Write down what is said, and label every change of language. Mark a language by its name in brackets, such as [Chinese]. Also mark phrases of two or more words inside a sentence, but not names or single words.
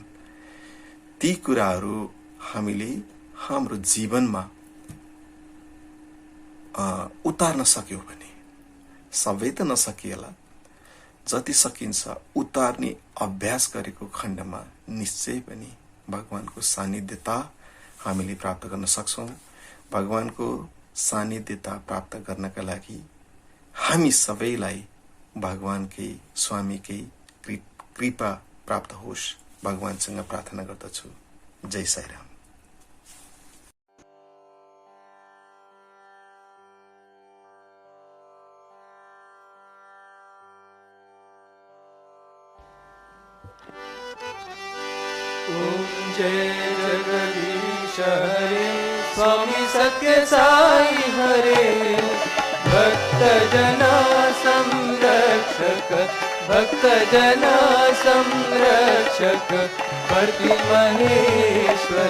[Nepali] ती कुराहरू हामीले हाम्रो जीवनमा उतार्न सक्यौं भने, सबै त नसकिएला, जति सकिन्छ उतार्ने अभ्यास गरेको खण्डमा निश्चय पनि भगवानको सान्निध्यता हामीले प्राप्त गर्न सक्छौं। भगवानको सान्निध्यता प्राप्त गर्नका लागि हामी सबैलाई भगवानकै, स्वामीकै कृपा प्राप्त होस् भगवानसँग प्रार्थना गर्दछु। जय साईराम। [Hindi] ओम जय जगदीश हरे, स्वामी सत्य साई हरे, भक्त जना संरक्षक, भक्त जना संरक्षक, भक्ति महेश्वर।